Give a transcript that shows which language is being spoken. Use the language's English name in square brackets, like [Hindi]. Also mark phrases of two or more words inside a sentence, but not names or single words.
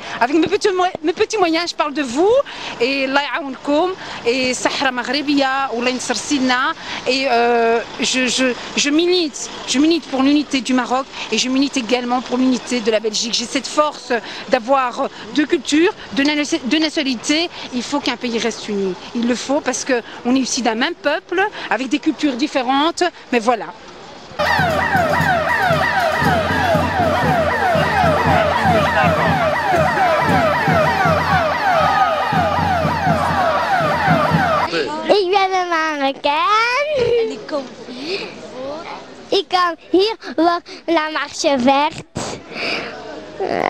[French] Avec mes petits moyens je parle de vous, et [Arabic] الله يعاونكم, [French] et [Arabic] الصحراء مغربية, [French] ou Lain Sarsina, et je milite pour l'unité du Maroc, et je milite également pour l'unité de la Belgique. J'ai cette force d'avoir deux cultures, deux nationalités. Il faut qu'un pays reste uni. Il le faut parce qu'on est issus d'un même peuple, avec des cultures différentes, mais voilà. [Dutch] Ik ben een Marokkaan. En ik kom hier voor? Ik kom hier voor La Marche Verte.